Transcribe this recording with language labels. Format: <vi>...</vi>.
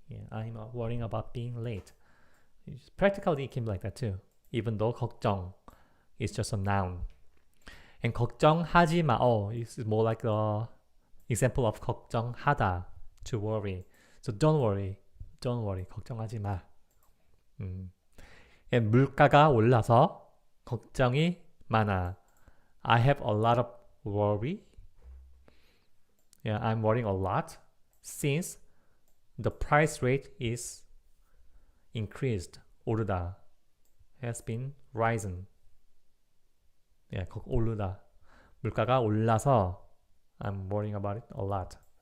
<en>I'm worrying about being late. Practically it can be like that too, even though 걱정 is just a noun.</en> <ko>And 걱정하지 마.</ko> <en>It's more like the example of 걱정하다, to worry. So don't worry.</en> <ko>걱정하지 마. And 물가가 올라서 걱정이 많아.</ko> <en>I have a lot of worry. I'm worrying a lot since the price rate is increased. 오르다. Has been risen. 오르다.</en> <ko>물가가 올라서</ko> <en>I'm worrying about it a lot.</en>